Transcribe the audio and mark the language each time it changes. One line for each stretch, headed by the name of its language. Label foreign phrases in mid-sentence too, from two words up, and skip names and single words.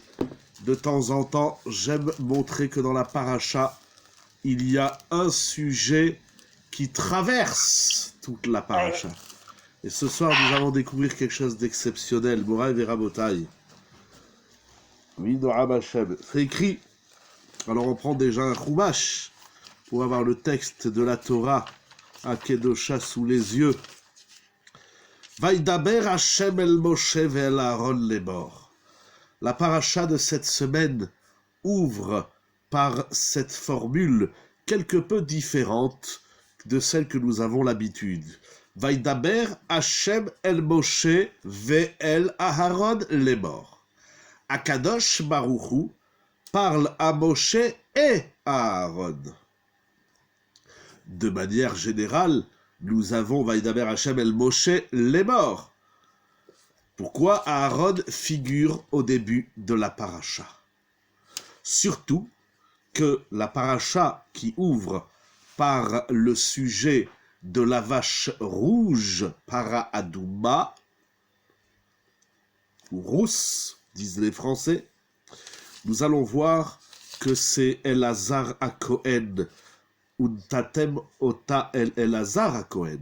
French: De temps en temps, j'aime montrer que dans la paracha, il y a un sujet qui traverse toute la paracha. Et ce soir, nous allons découvrir quelque chose d'exceptionnel.
Hebrew: מוריי ורבותיי.
French: Oui,
Hebrew: נועם השם.
French: C'est écrit. Alors on prend déjà un chumash pour avoir le texte de la Torah à Kedosha sous les yeux.
Hebrew: וידבר השם אל משה ואל אהרן לאמר.
French: La paracha de cette semaine ouvre par cette formule quelque peu différente de celle que nous avons l'habitude.
Hebrew: וידבר השם אל משה ואל אהרן לאמר. הקדוש ברוך הוא
French: parle à Moshe et à Aaron. De manière générale, nous avons
Hebrew: וידבר השם אל משה לאמר.
French: Pourquoi Aaron figure au début de la paracha? Surtout que la paracha qui ouvre par le sujet de la vache rouge,
Hebrew: פרה אדומה,
French: ou rousse, disent les Français, nous allons voir que c'est Elazar à Cohen,
Hebrew: ונתתם אתה אל אלעזר הכהן.